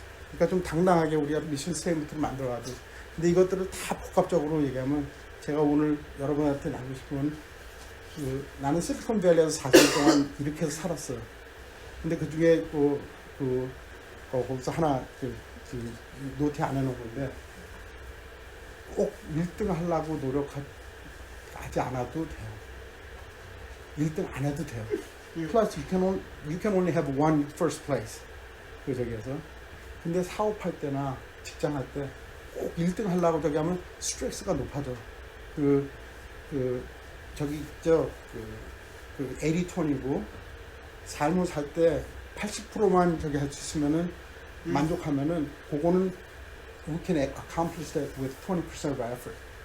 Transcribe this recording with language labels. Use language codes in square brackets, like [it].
[ko] 그러니까 좀 당당하게 우리가 미션 스테이트를 만들어가지고 근데 이것들을 다 복합적으로 얘기하면 제가 오늘 여러분한테 나누고 싶은 그 나는 실리콘밸리에서 4년 동안 이렇게 해서 살았어요. 근데 그 중에 거기서 하나 노트 안 해놓은 건데 꼭 1등 하려고 노력하지 않아도 돼요. 1등 안 해도 돼요. [en] Plus you can only have one first place. [ko] 그 저기에서. 근데 사업할 때나 직장 할 때 꼭 1등 하려고 저기 하면 스트레스가 높아져. 저기 있죠. 그 80-20고 삶을 살 때 80%만 저기 할 수 있으면은 만족하면은 그거는 [en] we can accomplish that with 20% of our effort.